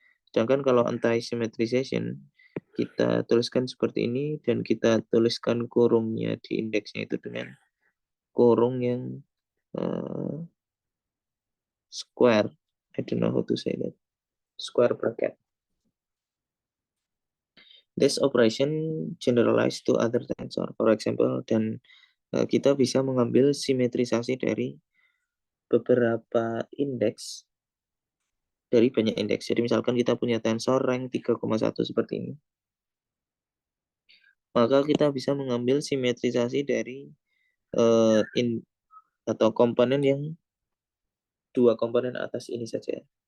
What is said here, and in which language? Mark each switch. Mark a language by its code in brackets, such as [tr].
[id] Sedangkan kalau anti-symmetrization kita tuliskan seperti ini dan kita tuliskan kurungnya di indeksnya itu dengan kurung yang square. [en] I don't know how to say that. Square bracket. This operation generalized to other tensor. For example, [id] dan kita bisa mengambil simetrisasi dari beberapa indeks, dari banyak indeks. Jadi misalkan kita punya tensor rank 3,1 seperti ini. Maka kita bisa mengambil simetrisasi dari atau komponen yang 2 komponen atas ini saja.